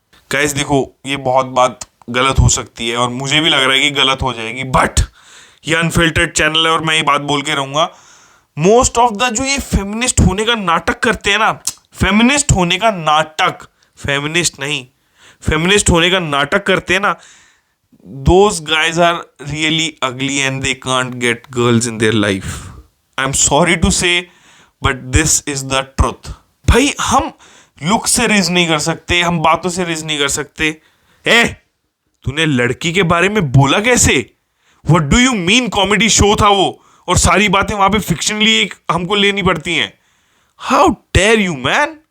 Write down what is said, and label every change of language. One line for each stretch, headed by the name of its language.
Hindi: Guys देखो, ये बहुत बात गलत हो सकती है और मुझे भी लग रहा है कि गलत हो जाएगी, बट ये अनफिल्टर्ड चैनल है और मैं ये बात बोल के रहूंगा। मोस्ट ऑफ द जो ये फेमिनिस्ट होने का नाटक करते हैं ना, फेमिनिस्ट होने का नाटक, फेमिनिस्ट नहीं, फेमिनिस्ट होने का नाटक करते हैं ना,
English: those guys are really ugly and they can't get girls in their life. I'm sorry to say, but this is the truth.
Hindi: भाई हम लुक से रिज नहीं कर सकते, हम बातों से रिज नहीं कर सकते। तूने लड़की के बारे में बोला कैसे?
English: What do you mean?
Hindi: Comedy show था वो और सारी बातें वहां पे फिक्शनली हमको लेनी पड़ती हैं।
English: How dare you man?